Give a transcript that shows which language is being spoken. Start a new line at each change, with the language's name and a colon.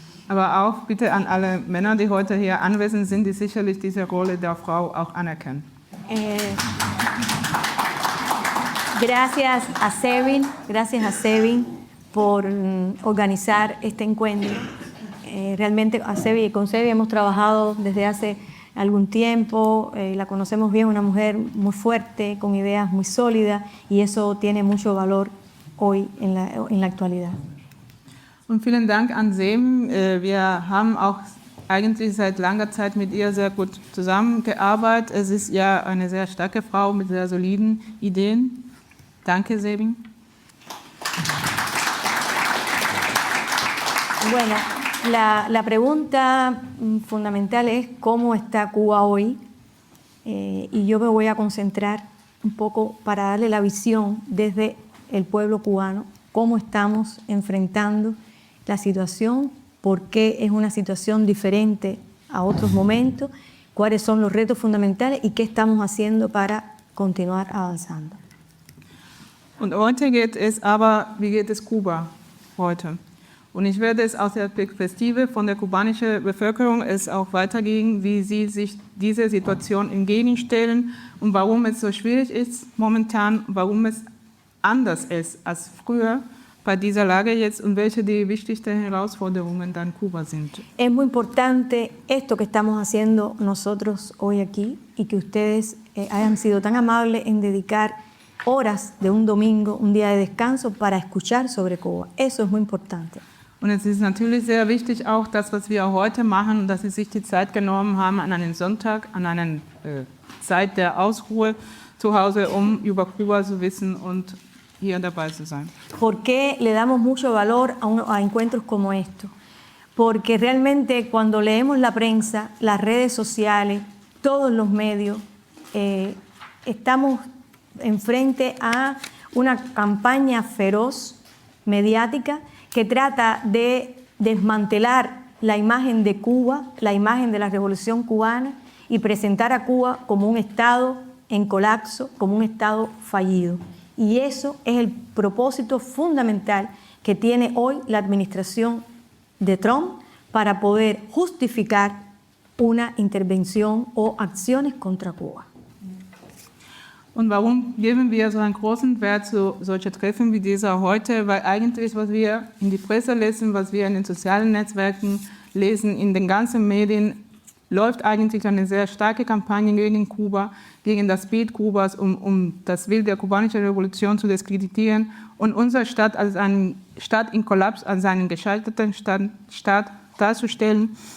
German: Aber auch bitte an alle Männer, die heute hier anwesend sind, die sicherlich diese Rolle der Frau auch anerkennen.
Spanish: Gracias a Sevin por organizar este encuentro. Realmente con Sevi hemos trabajado desde hace algún tiempo, la conocemos bien, una mujer muy fuerte, con ideas muy sólidas, y eso tiene mucho valor hoy en la actualidad.
German: Und vielen Dank an Sem. Wir haben auch eigentlich seit langer Zeit mit ihr sehr gut zusammengearbeitet. Es ist ja eine sehr starke Frau mit sehr soliden Ideen. Danke, Sebin.
Spanish: Bueno, la pregunta fundamental es cómo está Cuba hoy, y yo me voy a concentrar un poco para darle la visión desde el pueblo cubano, cómo estamos enfrentando la situación, por qué es una situación diferente a otros momentos, cuáles son los retos fundamentales y qué estamos haciendo para continuar avanzando.
German: Und heute geht es aber, wie geht es Kuba heute? Und ich werde es aus der Perspektive von der kubanischen Bevölkerung es auch weitergehen, wie sie sich dieser Situation entgegenstellen und warum es so schwierig ist momentan, warum es anders ist als früher bei dieser Lage jetzt und welche die wichtigsten Herausforderungen dann Kuba sind.
Spanish: Es muy importante esto que estamos haciendo nosotros hoy aquí y que ustedes hayan sido tan amables en dedicar horas de un domingo, un día de descanso, para escuchar sobre Cuba. Eso es muy importante.
German: Und es ist natürlich sehr wichtig auch das, was wir heute machen, dass Sie sich die Zeit genommen haben an einem Sonntag, an einer Zeit der Ausruhe zu Hause, um über Kuba zu wissen und hier dabei zu sein.
Spanish: ¿Por qué le damos mucho valor a encuentros como estos? Porque realmente cuando leemos la prensa, las redes sociales, todos los medios, estamos enfrente a una campaña feroz, mediática, que trata de desmantelar la imagen de Cuba, la imagen de la Revolución Cubana, y presentar a Cuba como un Estado en colapso, como un Estado fallido. Y eso es el propósito fundamental que tiene hoy la administración de Trump para poder justificar una intervención o acciones contra Cuba.
German: Und warum geben wir so einen großen Wert zu solchen Treffen wie dieser heute? Weil eigentlich, was wir in die Presse lesen, was wir in den sozialen Netzwerken lesen, in den ganzen Medien, läuft eigentlich eine sehr starke Kampagne gegen Kuba, gegen das Bild Kubas, um das Bild der kubanischen Revolution zu diskreditieren und unsere Stadt als einen Staat in Kollaps, als einen gescheiterten Staat darzustellen.